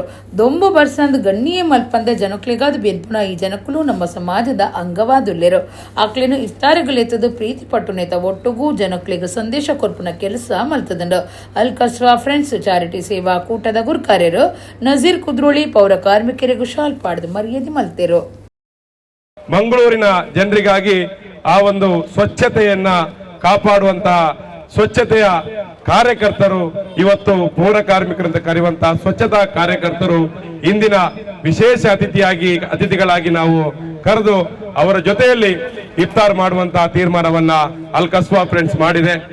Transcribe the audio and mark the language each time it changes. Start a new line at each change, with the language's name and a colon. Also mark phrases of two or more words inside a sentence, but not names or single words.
Tulu: ದೊಂಬು ಬರ್ಸಂದ್ ಗಣ್ಣಿಯೇ ಮಲ್ಪಂದ ಜನಕ್ಲಿಗಾದ ಬೆನ್ಪುನ ಈ ಜನಕ್ಕೂ ನಮ್ಮ ಸಮಾಜದ ಅಂಗವಾದುಲ್ಲೆರು. ಆಕ್ಲೇನು ಇಫ್ತಾರಗಳೆತ್ತದು ಪ್ರೀತಿ ಪಟ್ಟುನೇತ ಒಟ್ಟುಗೂ ಜನಕ್ಲಿಗ ಸಂದೇಶ ಕೊರ್ಪುನ ಕೆಲಸ ಮಲ್ತದಂಡು. ಅಲ್ ಕಸ್ವಾ ಫ್ರೆಂಡ್ಸ್ ಚಾರಿಟಿ ಸೇವಾ ಕೂಟದ ಗುರ್ಕಾರ್ಯರು ನಜೀರ್ ಕುದ್ರೋಳಿ ಪೌರ ಕಾರ್ಮಿಕರಿಗೂ ಶಾಲ್ ಪಾಡ್ದು ಮರ್ಯಾದೆ ಮಲ್ತೆರು.
Kannada: ಮಂಗಳೂರಿನ ಜನರಿಗಾಗಿ ಆ ಒಂದು ಸ್ವಚ್ಛತೆಯನ್ನ ಕಾಪಾಡುವಂತಹ ಸ್ವಚ್ಛತೆಯ ಕಾರ್ಯಕರ್ತರು ಇವತ್ತು ಪೌರ ಕಾರ್ಮಿಕರಂತ ಕರೆಯುವಂತಹ ಸ್ವಚ್ಛತಾ ಕಾರ್ಯಕರ್ತರು ಇಂದಿನ ವಿಶೇಷ ಅತಿಥಿಗಳಾಗಿ ನಾವು ಕರೆದು ಅವರ ಜೊತೆಯಲ್ಲಿ ಇಫ್ತಾರ್ ಮಾಡುವಂತಹ ತೀರ್ಮಾನವನ್ನ ಅಲ್ ಕಸ್ವಾ ಫ್ರೆಂಡ್ಸ್ ಮಾಡಿದೆ.